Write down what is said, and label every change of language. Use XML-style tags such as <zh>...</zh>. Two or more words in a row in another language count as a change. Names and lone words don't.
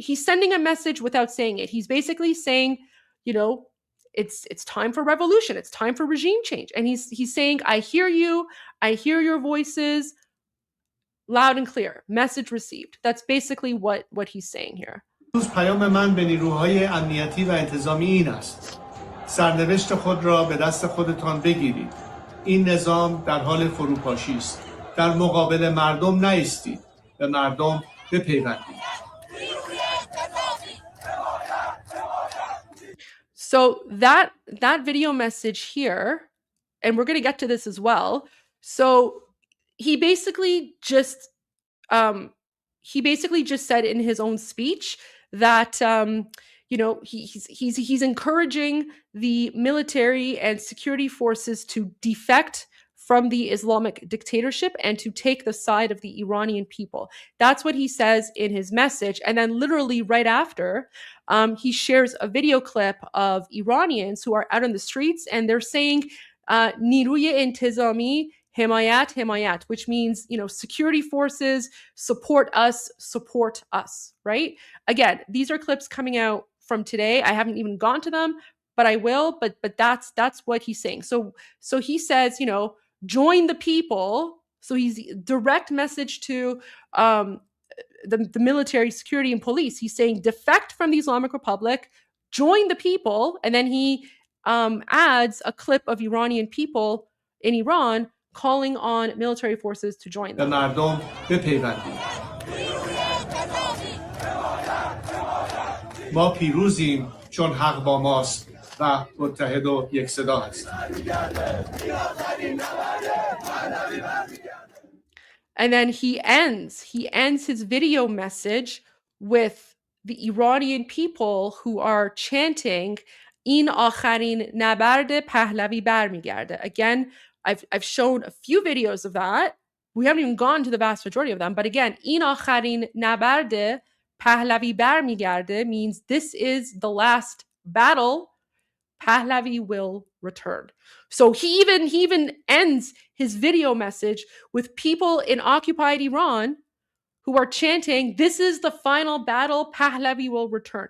<en>He's sending a message without saying it. He's basically saying, it's time for revolution. It's time for regime change. And he's saying, I hear you. I hear your voices loud and clear. Message received. That's basically what he's saying here.</en> <fa>پیام من به نیروهای امنیتی و انتظامی این است. سرنوشت خود را به دست خودتان بگیرید. این نظام در حال فروپاشی است. در مقابل مردم نایستید. به مردم بپیوندید.</fa> <en>So that video message here, and we're going to get to this as well. So he basically just said in his own speech that he's encouraging the military and security forces to defect from the Islamic dictatorship and to take the side of the Iranian people. That's what he says in his message. And then literally right after, he shares a video clip of Iranians who are out on the streets and they're saying,</en> <fa>نیروی انتظامی حمایت,</fa> <en>which means, security forces support us, right? Again, these are clips coming out from today. I haven't even gone to them, but I will. But that's what he's saying. So he says, join the people. So he's direct message to the military, security, and police. He's saying defect from the Islamic Republic, join the people, and then he adds a clip of Iranian people in Iran calling on military forces to join</en> <fa>به</fa> <en>them.</en> <fa>مردم بپیوندید. ما پیروزیم چون حق با ماست و متحد و یک صدا هستیم.</fa> <en>And then he ends his video message with the Iranian people who are chanting</en> <fa>این آخرین نبرد پهلوی برمیگرده.</fa> <en>Again, I've shown a few videos of that. We haven't even gone to the vast majority of them. But again,</en> <fa>این آخرین نبرد پهلوی برمیگرده</fa> <en>means this is the last battle. Pahlavi will return. So he even ends his video message with people in occupied Iran who are chanting, this is the final battle, Pahlavi will return.</en>